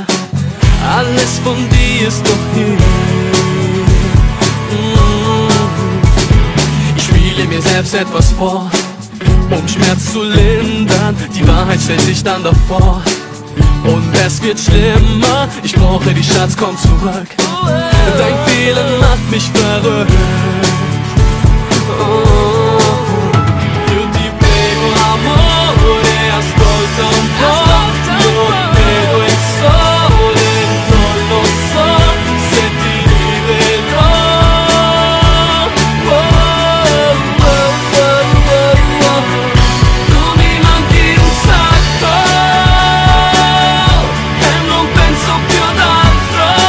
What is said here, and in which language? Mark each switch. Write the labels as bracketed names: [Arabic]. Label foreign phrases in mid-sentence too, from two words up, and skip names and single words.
[German] Alles von dir ist doch hier. Ich spiele mir selbst etwas vor, um Schmerz zu lindern. Die Wahrheit stellt sich dann davor und es wird schlimmer. Ich brauche dich, Schatz, komm zurück. Dein Fehlen macht mich verrückt. [Italian] Io ti prego, amore, ascolta un po'. Non vedo il sole, non lo so se ti rivedrò. Tu mi manchi un sacco e non penso più ad altro.